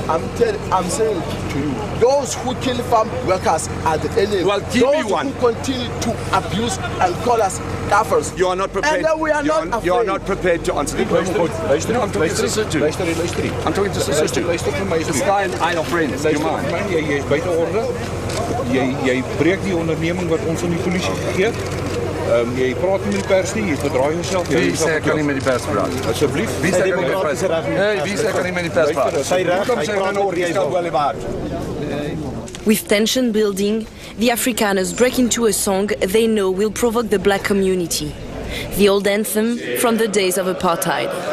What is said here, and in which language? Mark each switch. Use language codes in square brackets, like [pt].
[en] I'm saying to you, those who kill farm workers are the enemy. Well, give me one. Those who continue to abuse and call us kaffers. You are not prepared. And then we are not afraid. You are not prepared to answer the question. I'm talking to Sister. I'm talking to Sister. This guy and I are friends. You mind? [af] Jy is buite orde. Jy breek die onderneming wat ons aan die polisie gegee het. Jy praat nie met die pers nie, jy bedraai jouself. Wie sê ek kan nie met die pers praat? Asseblief. Wie sê ek kan nie met die pers praat? Hey, wie sê ek kan nie met die pers praat? Sy reg, hy praat oor jy wel. [en] With tension building, the Afrikaners break into a song they know will provoke the black community. The old anthem from the days of apartheid.